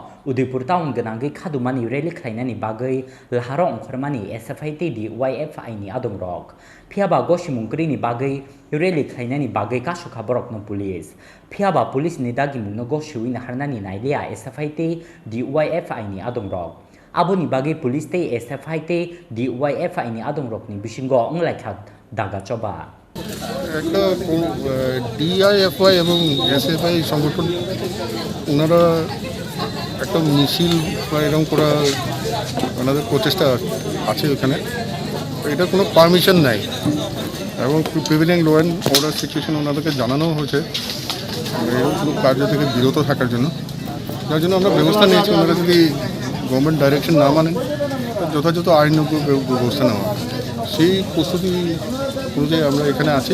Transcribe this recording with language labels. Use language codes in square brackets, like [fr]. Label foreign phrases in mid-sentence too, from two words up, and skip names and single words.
[trp] Udaipur town ganangi khadumani rally khlainani bagai laharo ongkhormani SFI te DYFI ni adongrok phiaba goshi mungkri ni bagai rally khlainani bagai kasu khaborok no police phiaba police ni dagi mungno goshi win harnani nailia SFI te DYFI ni adongrok aboni bagai police te SFI te DYFI ni adongrok ni bisingo onglaikhak daga choba [bn] একটা ডিআইএফআই এবং এসএফআই সংগঠন ওনারা একটা মিছিল বা এরকম করা ওনাদের প্রচেষ্টা আছে ওখানে এটা কোনো পারমিশন নাই এবং [en] prevailing law and order situation [bn] ওনাদেরকে জানানো হয়েছে এরকম কার্য থেকে বিরত থাকার জন্য যার জন্য আমরা ব্যবস্থা নিয়েছি ওনারা যদি [en] government direction [bn] না মানেন যথাযথ আইনগত ব্যবস্থা নেওয়া সেই প্রস্তুতি অনুযায়ী আমরা এখানে আছি।